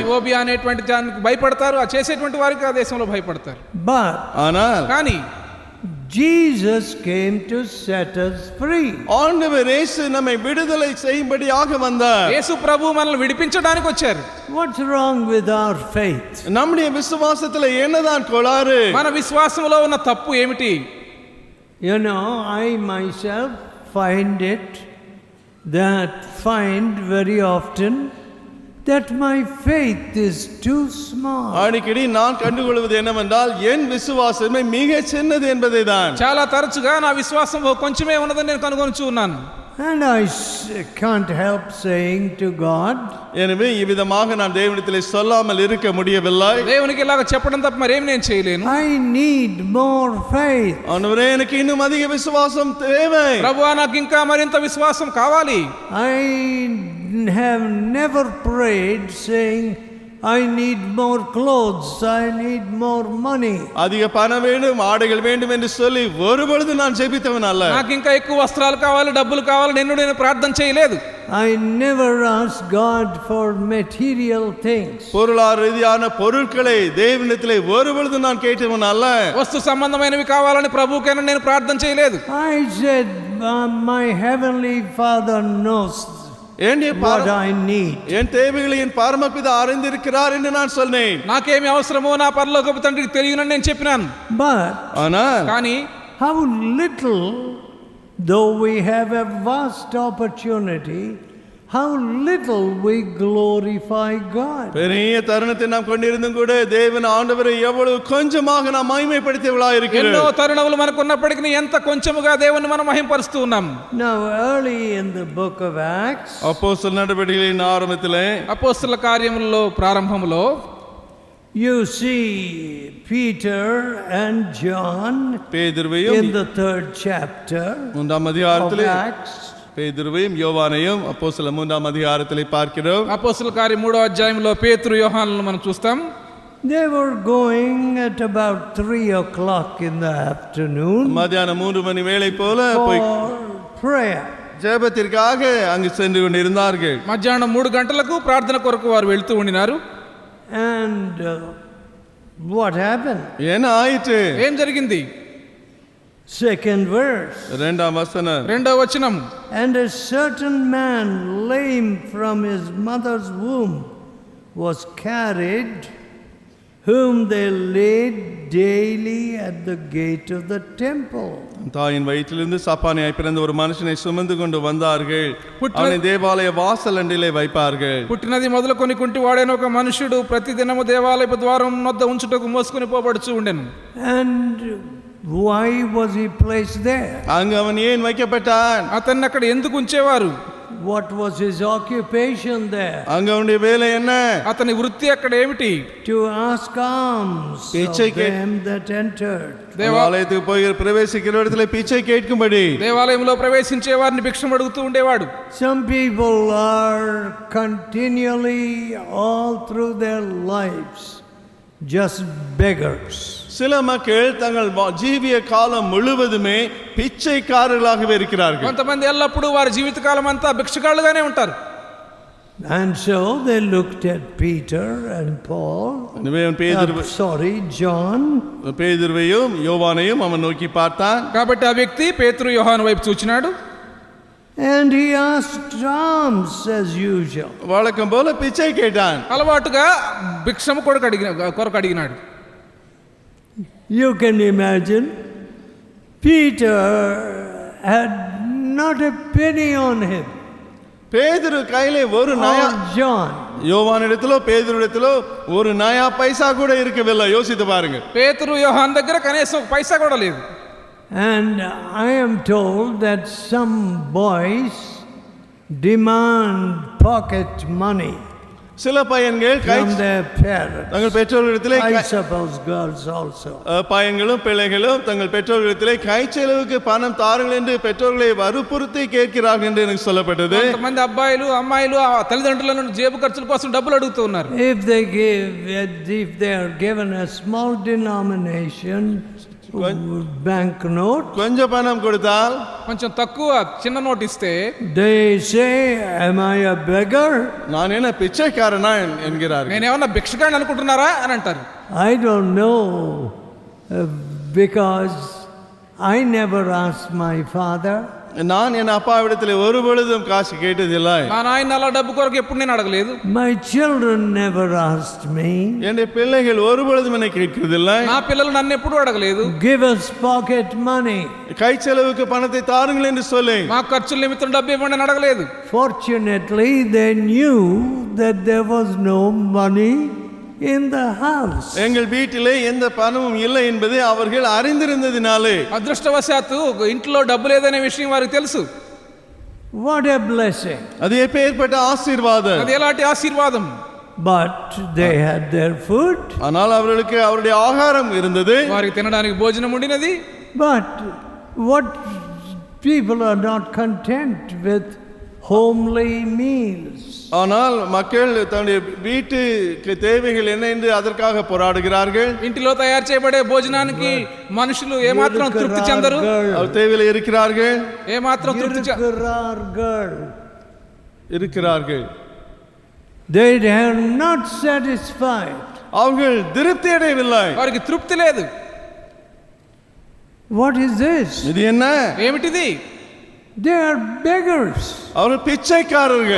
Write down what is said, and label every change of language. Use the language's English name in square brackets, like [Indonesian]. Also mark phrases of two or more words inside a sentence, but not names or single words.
[Telugu] ఓబియా అనేటువంటి దానికి భయపడతారు. ఆ చేసేటువంటి వారికి ఆ దేశంలో భయపడతారు. [English] But [Tamil] ஆனால் [Telugu] కానీ [English] Jesus came to set us free. [Tamil] ஆண்டவர் இயேசு நம்மை விடுதலை செய்யும்படியாக வந்தார். [Telugu] యేసు ప్రభు మనల్ని విడిపించడానికి వచ్చారు. [English] What's wrong with our faith? [Tamil] நம்முடைய விசுவாசத்துல என்னதான் கோளாறு? [Telugu] మన విశ్వాసంలో ఉన్న తప్పు ఏమిటి? [English] You know, I myself find very often that my faith is too small. [Tamil] அடிக்கடி நான் கண்டுகொள்வது என்னவென்றால் என் விசுவாசமே மிக சின்னது என்பதை தான். [Telugu] చాలా తరచుగా నా విశ్వాసం కొంచెమే ఉన్నదని నేను కనుగొనుచు ఉన్నాను. [English] And I can't help saying to God, [Tamil] எனவே இவ்விதமாக நான் தேவனிடத்திலே சொல்லாமல் இருக்க முடியவில்லை. [Telugu] దేవునికి ఇలాగ చెప్పడం తప్ప మరేం నేను చేయలేను. [English] I need more faith. [Tamil] ஆண்டவரே எனக்கு இன்னும் அதிக விசுவாசம் தேவை. [Telugu] ప్రభువా నాకు ఇంకా మరింత విశ్వాసం కావాలి. [English] I have never prayed saying, I need more clothes, I need more money. [Tamil] அதிக பணம் வேண்டும், ஆடைகள் வேண்டும் என்று சொல்லி ஒருபொழுது நான் ஜெபித்தவன் அல்ல. [Telugu] నాకు ఇంకా ఎక్కువ వస్త్రాలు కావాలి, డబ్బులు కావాలి నేను ప్రార్థన చేయలేదు. [English] I never asked God for material things. [Tamil] பொருளாதார ரீதியான பொருட்களை தேவனிடத்திலே ஒருபொழுது நான் கேட்டவன் அல்ல. [Telugu] వస్తు సంబంధమైనవి కావాలని ప్రభువుకైనా నేను ప్రార్థన చేయలేదు. [English] I said, my heavenly Father knows what I need. [Tamil] என் தேவைகளை என் பரமபிதா அறிந்திருக்கிறார் என்று நான் சொன்னேன். [Telugu] నాకేమి అవసరమో నా పరలోకపు తండ్రికి తెలియనని నేను చెప్పినాను. [English] But [Telugu] కానీ [English] how little, though we have a vast opportunity, how little we glorify God. [Tamil] பெரிய தருணத்தை நாம் கொண்டிருந்தும் கூட தேவன் ஆண்டவரை எவ்வளவு கொஞ்சமாக நாம் மகிமைப்படுத்தியவளாய் இருக்கிறோம். [Telugu] ఎన్నో తరుణములు మనకు ఉన్నప్పటికీ ఎంత కొంచెముగా దేవుని మనం మహింపరుస్తూ ఉన్నాం. [English] Now early in the book of Acts, [Tamil] அப்போஸ்தல நடவடிக்கைகளின் ஆரம்பத்திலே [Telugu] అపోస్తల కార్యములలో ప్రారంభములో [English] you see Peter and John [Tamil] பேதுருவையும் [English] in the 3rd chapter [Tamil] மூன்றாம் [English] of [Tamil] அதிகாரத்திலே [English] Acts. [Tamil] பேதுருவையும் யோவானையும் அப்போஸ்தல 3ஆம் அதிகாரத்திலே பார்க்கிறோம். [Telugu] అపోస్తల కార్యం 3వ అధ్యాయంలో పేతురు యోహానులను మనం చూస్తాం. [English] They were going at about 3 o'clock in the afternoon [Tamil] மத்தியானம் 3 மணி வேளை போல போய் [English] for prayer. [Tamil] ஜெபத்திற்காக அங்கு சென்று கொண்டிருந்தார்கள். [Telugu] మధ్యాహ్నం 3 గంటలకు ప్రార్థన కొరకు వారు వెళ్తూ ఉండినారు. [English] And what happened? [Tamil] என்ன ஆயிற்று? [Telugu] ఏం జరిగింది? [English] Second verse. [Tamil] இரண்டாம் வசனம். [Telugu] రెండవ వచనం. [English] And a certain man lame from his mother's womb was carried, whom they laid daily at the gate of the temple. [Tamil] தாயின் வயிற்றிலிருந்து சாப்பானியாய் பிறந்த ஒரு மனுஷனை சுமந்து கொண்டு வந்தார்கள். அவனை தேவாலய வாசல் அண்டிலே வைப்பார்கள். [Telugu] పుట్టినది మొదలుకొని కుంటి వాడైన ఒక మనుషుడు ప్రతిదినము దేవాలయపు ద్వారం వద్ద ఉంచుటకు మోసుకొని పోబడుచు ఉండెను. [English] And why was he placed there? [Tamil] அங்கு அவன் ஏன் வைக்கப்பட்டான்? [Telugu] అతన్ని అక్కడ ఎందుకు ఉంచేవారు? [English] What was his occupation there? [Tamil] அங்க அவனுடைய வேலை என்ன? [Telugu] అతని వృత్తి అక్కడ ఏమిటి? [English] To ask alms of them that entered. [Tamil] దేవాలయத்துக்கு போய் பிரவேசிக்கிற இடத்துல பிச்சை கேட்கும்படி. [Telugu] దేవాలయంలో ప్రవేశించే వారిని భిక్షం అడుగుతూ ఉండేవాడు. [English] Some people are continually all through their lives just beggars. [Tamil] சில மக்கள் தங்கள் ஜீவிய காலம் முழுவதுமே பிச்சைக்காரர்களாகவே இருக்கிறார்கள். [Telugu] కొంతమంది ఎల్లప్పుడూ వారి జీవితకాలం అంతా భిక్షగాళ్ళుగానే ఉంటారు. [English] And so they looked at Peter and Paul. John. [Tamil] பேதுருவையும் யோவானையும் அவன் நோக்கி பார்த்தான். [Telugu] కాబట్టి ఆ వ్యక్తి పేతురు యోహాను వైపు చూచినాడు. [English] And he asked alms as usual. [Tamil] வழக்கம் போல பிச்சை கேட்டான். [Telugu] అలవాటుగా భిక్షము కొరకు అడిగినాడు. [English] You can imagine, Peter had not a penny on him. [Tamil] பேதுரு கையிலே ஒரு நயா, John, யோவானிடத்திலோ பேதுருவிடத்திலோ ஒரு நயா பைசா கூட இருக்கவில்லை. யோசித்து பாருங்க. [Telugu] పేతురు యోహాను దగ్గర కనీసం పైసా కూడా లేదు. [English] And I am told that some boys demand pocket money [Tamil] சில பையன்கள் [English] from their parents. [Tamil] தங்கள் பெற்றோர்களிடத்திலே, [English] I suppose girls also. [Tamil] பையன்களும் பிள்ளைகளும் தங்கள் பெற்றோர்களிடத்திலே கை செலவுக்கு பணம் தாருங்கள் என்று பெற்றோர்களை வற்புறுத்தி கேட்கிறார்கள் என்று எனக்கு சொல்லப்பட்டது. [Telugu] కొంతమంది అబ్బాయిలు అమ్మాయిలు తల్లిదండ్రుల నుండి జేబు ఖర్చుల కోసం డబ్బులు అడుగుతూ ఉన్నారు. [English] If they are given a small denomination bank note, [Tamil] கொஞ்சம் பணம் கொடுத்தால், [Telugu] కొంచెం తక్కువ చిన్న నోట్ ఇస్తే, [English] they say, am I a beggar? [Tamil] நான் என்ன பிச்சைக்காரனா என்கிறார்கள். [Telugu] నేనేమన్నా భిక్షగాడిని అనుకుంటున్నారా అని అంటారు. [English] I don't know, because I never asked my father. [Tamil] நான் என் அப்பாவிடத்தில் ஒரு பொழுதும் காசு கேட்டதில்லை. [Telugu] నా నాయన అలా డబ్బు కొరకు ఎప్పుడు నేను అడగలేదు. [English] My children never asked me. [Tamil] என் பிள்ளைகள் ஒரு பொழுதும் என்னை கேட்கிறதில்லை. [Telugu] నా పిల్లలు నన్ను ఎప్పుడు అడగలేదు. [English] Give us pocket money. [Tamil] கை செலவுக்கு பணத்தை தாருங்கள் என்று சொல்லி, [Telugu] మా ఖర్చుల నిమిత్తం డబ్బు ఇవ్వండి అని అడగలేదు. [English] Fortunately, they knew that there was no money in the house. [Tamil] எங்கள் வீட்டிலே எந்த பணமும் இல்லை என்பதை அவர்கள் அறிந்திருந்ததினாலே, [Telugu] అదృష్టవశాత్తు ఇంట్లో డబ్బు లేదనే విషయం వారికి తెలుసు. [English] What a blessing. [Tamil] அது எப்பேற்பட்ட ஆசீர்வாதம். [Telugu] అది ఎలాంటి ఆశీర్వాదం. [English] But they had their food. [Tamil] ஆனால் அவர்களுக்கு அவருடைய ஆகாரம் இருந்தது. [Telugu] వారికి తినడానికి భోజనం ఉండినది. [English] But what people are not content with homely meals. [Tamil] ஆனால் மக்கள் தன்னுடைய வீட்டுக்கு தேவைகள் என்ன என்று அதற்காக போராடுகிறார்கள். [Telugu] ఇంటిలో తయారు చేయబడే భోజనానికి మనుషులు ఏమాత్రం తృప్తి చెందరు. [Tamil] அவர் தேவையில் இருக்கிறார்கள். [Telugu] ఏమాత్రం తృప్తి [Tamil] இருக்கிறார்கள். [English] They are not satisfied. [Tamil] அவர்கள் திருப்தி அடையவில்லை. [Telugu] వారికి తృప్తి లేదు. [English] What is this? [Tamil] இது என்ன? [Telugu] ఏమిటిది? [English] They are beggars. [Tamil] அவர்கள் பிச்சைக்காரர்கள்.